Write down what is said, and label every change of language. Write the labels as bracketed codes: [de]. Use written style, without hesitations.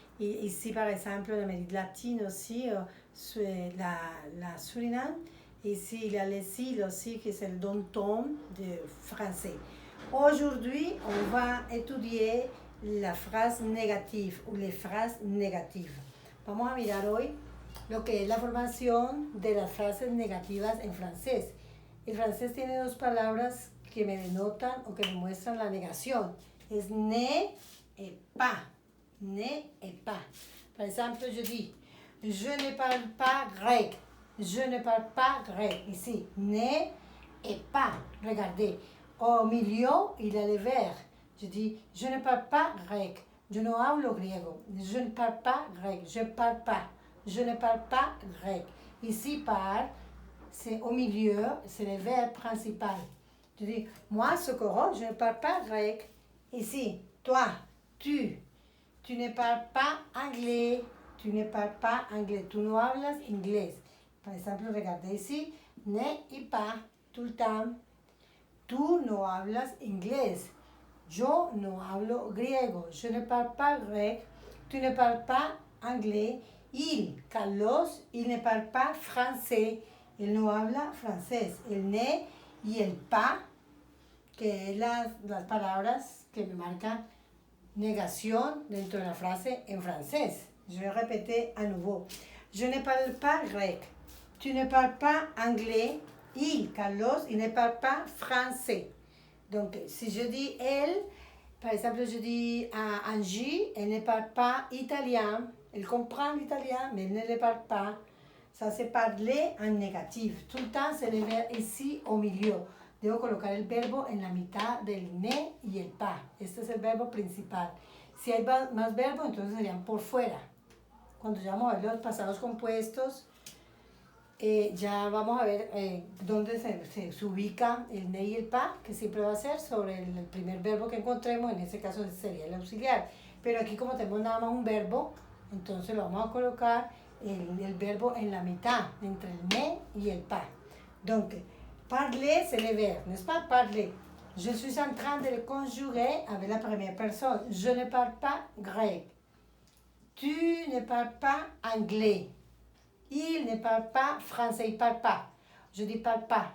[fr] Et ici, par exemple, en Amérique latine aussi, la Suriname. Ici, il y a les îles aussi, qui c'est le don-ton de français. Aujourd'hui, on va étudier la phrase négative ou les phrases négatives. [es] Vamos a mirar hoy lo que es la formación de las frases negativas en francés. El francés tiene dos palabras que me denotan o que me muestran la negación. Es ne et pas. Ne et pas. [fr] Par exemple, je dis, je ne parle pas grec. Je ne parle pas grec. Ici, ne et pas. Regardez. Au milieu, il y a le verbe. Je dis, je ne parle pas grec. [es] Je no hablo griego. [fr] Je ne parle pas grec. Je parle pas. Je ne parle pas grec. Ici, parle, c'est au milieu, c'est le verbe principal. Je dis, moi, Socorro, je ne parle pas grec. Ici, toi, tu ne parles pas anglais. Tu ne parles pas anglais. [es] Tu no hablas inglés. [fr] Par exemple, regardez ici, ne et pas, tout le temps. [es] Tu no hablas inglés. Yo no hablo griego. [fr] Je ne parle pas grec. Tu ne parles pas anglais. Carlos, il ne parle pas français. [es] Il no habla francés. El ne y el pas, que es las palabras que me marcan negación dentro de la frase en francés. [fr] Je vais répéter à nouveau. Je ne parle pas grec. Tu ne parles pas anglais. Carlos, il ne parle pas français. Donc, si je dis elle, par exemple, je dis à Angie, elle ne parle pas italien. Elle comprend l'italien, mais elle ne le parle pas. Ça, c'est parler en négatif. Tout le temps, c'est le verbe ici au milieu. [es] Debo colocar el verbo en la mitad del ne y el pas. Este es el verbo principal. Si hay más verbos, entonces serían por fuera. Cuando ya vamos a ver los pasados compuestos, ya vamos a ver dónde se ubica el ne y el pas, que siempre va a ser sobre el primer verbo que encontremos, en este caso sería el auxiliar. Pero aquí como tenemos nada más un verbo, entonces lo vamos a colocar el verbo en la mitad, entre el ne y el pas. [fr] Donc, parler, c'est le verbe, n'est-ce pas? Parler. Je suis en train de le conjuguer avec la première personne. Je ne parle pas grec. Tu ne parles pas anglais. Il ne parle pas français, il ne parle pas. Je dis parle pas.